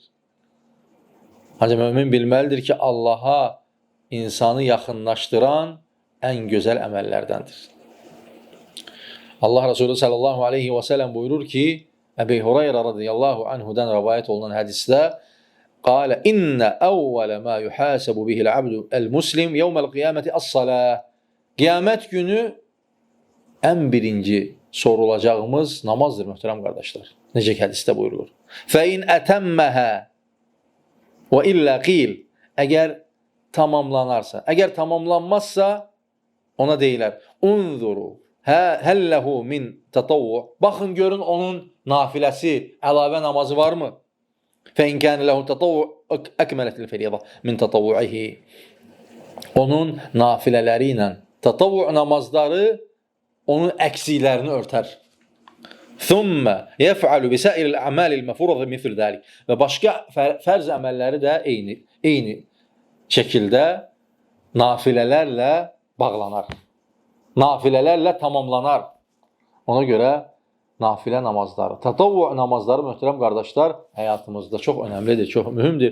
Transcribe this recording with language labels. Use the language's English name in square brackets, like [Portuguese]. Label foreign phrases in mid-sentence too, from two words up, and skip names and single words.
[Azerbaijani] Ancaq mömin bilməlidir ki, Allaha insanı yaxınlaşdıran ən gözəl əməllərdəndir. Allah Resulü [Arabic] صلى الله عليه وسلم [Azerbaijani] buyurur ki, Əbi Hureyra [Arabic] رضي الله عنه [Azerbaijani] rəvayət olunan hədisdə قال إن أول ما يحاسب به العبد المسلم يوم القيامة الصلاة. Qiyamət günü ən birinci sorulacağımız namazdır, möhtərəm qardaşlar. Necə ki hədisdə buyurulur. [Arabic] فَإِنْ أَتَمَّهَا وَإِلَّا قِيلِ. [Azerbaijani] Əgər tamamlanarsa, əgər tamamlanmazsa ona deyilər [Arabic] انظروا هل له من تطوع. [Azerbaijani] Baxın görün onun nafiləsi, əlavə namazı varmı? [Arabic] فَإِنْ كَانَ لَهُ تَطَوُّعُ أَكْمَلَتِ الْفَرِيضَةِ مِنْ تَطَوُّعِهِ. [Azerbaijani] Onun nafilələri ilə tatavvu namazları onun əksiklərini örtər. [Arabic] ثُمَّ يَفْعَلُ بِسَائِرِ الْأَعْمَالِ الْمَفْرُوضَةِ مِثْلُ ذَلِكَ. [Azerbaijani] Və başqa fərz əməlləri də eyni şəkildə nafilələrlə bağlanar. Nafilələrlə tamamlanar. Ona görə nafilə namazları, tatavvu namazları möhtərəm qardaşlar həyatımızda çox önəmlidir, çox mühümdür.